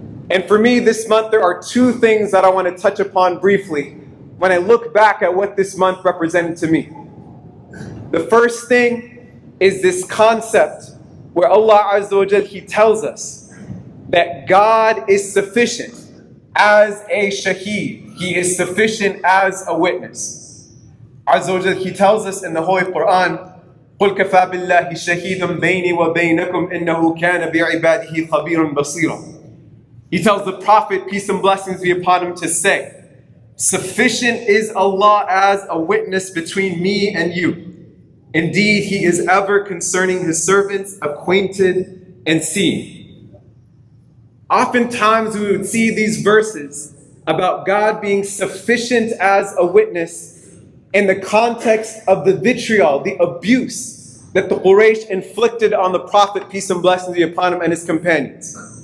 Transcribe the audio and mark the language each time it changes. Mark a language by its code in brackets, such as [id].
[en] And for me this month, there are two things that I want to touch upon briefly when I look back at what this month represented to me. The first thing is this concept where Allah Azza wa Jal, He tells us that God is sufficient as a shaheed. He is sufficient as a witness. [ar] Azza wa Jal, [en] He tells us in the Holy Qur'an, [ar] قُلْ كَفَى بِاللَّهِ شَهِيدًا بَيْنِي وَبَيْنَكُمْ إِنَّهُ كَانَ بِعِبَادِهِ خَبِيرًا بَصِيرًا. [en] He tells the Prophet, peace and blessings be upon him, to say, sufficient is Allah as a witness between me and you. Indeed, He is ever concerning His servants, acquainted and seeing. Oftentimes we would see these verses about God being sufficient as a witness in the context of the vitriol, the abuse that the Quraysh inflicted on the Prophet, peace and blessings be upon him, and his companions.